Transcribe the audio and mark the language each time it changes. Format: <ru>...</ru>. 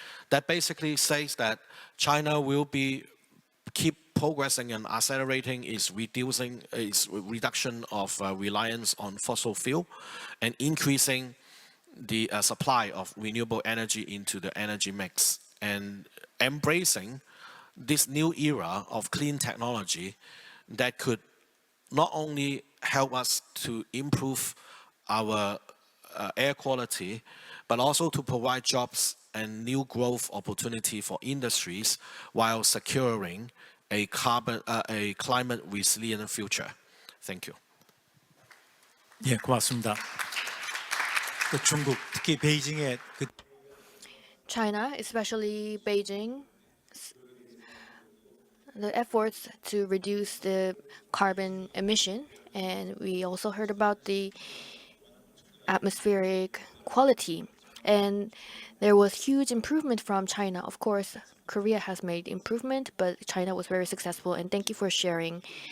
<en>That basically says that China will keep progressing and accelerating its reduction of reliance on fossil fuel and increasing the supply of renewable energy into the energy mix and embracing this new era of clean technology that could not only help us to improve our air quality, but also to provide jobs and new growth opportunity for industries while securing a climate resilient future. Thank you.</en> <ko>예, 고맙습니다. 그 중국, 특히 베이징의 그</ko> <en>China, especially Beijing, the efforts to reduce the carbon emission, and we also heard about the atmospheric quality. And there was huge improvement from China. Of course, Korea has made improvement, but China was very successful, and thank you for sharing.</en>